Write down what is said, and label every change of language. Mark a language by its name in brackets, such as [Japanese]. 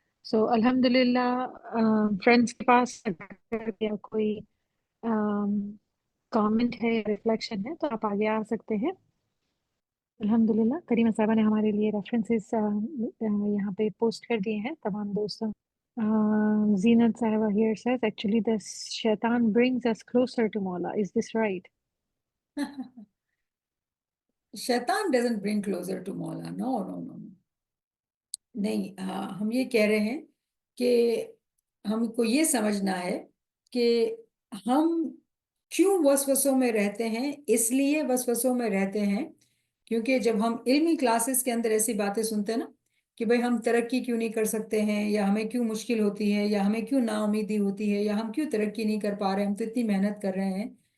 [Hindi] सो अल्हम्दुलिल्लाह फ्रेंड्स के पास अगर या कोई कमेंट है या रिफ्लेक्शन है तो आप आगे आ सकते हैं। अल्हम्दुलिल्लाह करीमा साहबा ने हमारे लिए रेफरेंसेस यहाँ पे पोस्ट कर दिए हैं तमाम दोस्तों। [English] जीनत साहिबा here says actually the shaitan brings us closer to Mawla. Is this right? शैतान doesn't bring closer to मौला. [Hindi] नो नो नो, नहीं. हम ये कह रहे हैं कि हमको ये समझना है कि हम क्यों वसवसों में रहते हैं. इसलिए वसवसों में रहते हैं क्योंकि जब हम इल्मी क्लासेस के अंदर ऐसी बातें सुनते हैं ना कि भाई हम तरक्की क्यों नहीं कर सकते हैं, या हमें क्यों मुश्किल होती है, या हमें क्यों नाउमीदी होती है, या हम क्यों तरक्की नहीं कर पा रहे हैं, हम तो इतनी मेहनत कर रहे हैं.